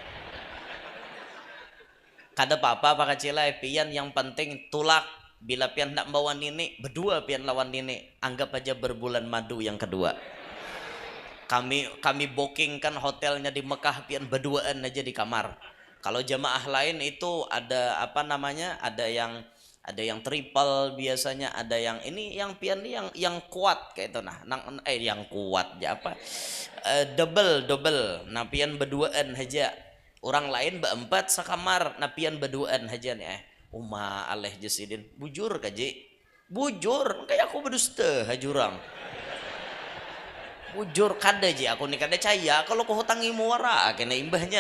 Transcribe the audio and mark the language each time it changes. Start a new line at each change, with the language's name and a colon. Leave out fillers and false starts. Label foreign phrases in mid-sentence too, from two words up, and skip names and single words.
Banjar: Kada apa-apa Pak Kacilai pian yang penting tulak. Bila pian nak bawa nini berdua pian lawan nini. Anggap aja berbulan madu yang kedua. Kami bookingkan hotelnya di Mekah pian berduaan aja di kamar. Kalau jamaah lain itu ada apa namanya? Ada yang triple biasanya, ada yang ini yang pian yang kuat kayak itu nah. Yang kuat ya apa? Double. Nah pian berduaan aja. Orang lain berempat sekamar, nah pian berduaan aja nih. Uma aleh Jasidin. Bujur kaji. Bujur kayak aku berdusta hajurang. Bujur kada ji aku nih kada caya kalau kau hutangi muara kena imbahnya.